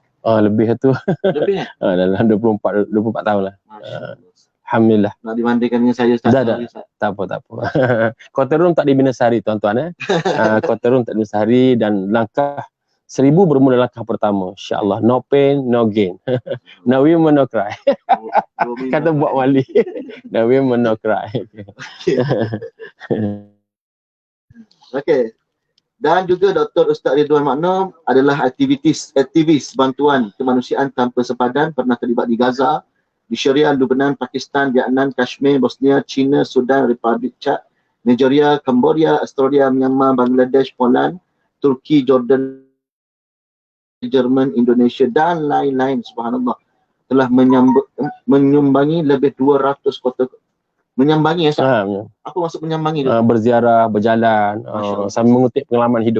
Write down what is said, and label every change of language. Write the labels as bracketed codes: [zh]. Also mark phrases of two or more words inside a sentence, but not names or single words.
[ms] Lebih tu. Lebih dalam 24 tahun lah. Alhamdulillah. Nak dibandingkan dengan saya, Ustaz. Tak apa. Kota Rum tak dibinasari, tuan-tuan. Kota Rum tak dibinasari dan langkah 1000 bermula langkah pertama. InsyaAllah. [en] No pain, no gain. No women, no cry. [ms] Kata buat wali. [en] No women, no cry. [ms] Okey. Dan juga Dr. Ustaz Ridwan Makno adalah aktivis bantuan kemanusiaan tanpa sepadan, pernah terlibat di Gaza, di Syria, Lebanon, Pakistan, Vietnam, Kashmir, Bosnia, China, Sudan, Republik Chad, Nigeria, Cambodia, Australia, Myanmar, Bangladesh, Poland, Turki, Jordan, Jerman, Indonesia dan lain-lain. Subhanallah. Telah menyumbangi lebih 200 kota. Menyambangi ya, Ustaz? Apa maksud menyambangi tu? Berziarah, berjalan, sambil mengutip pengalaman hidup.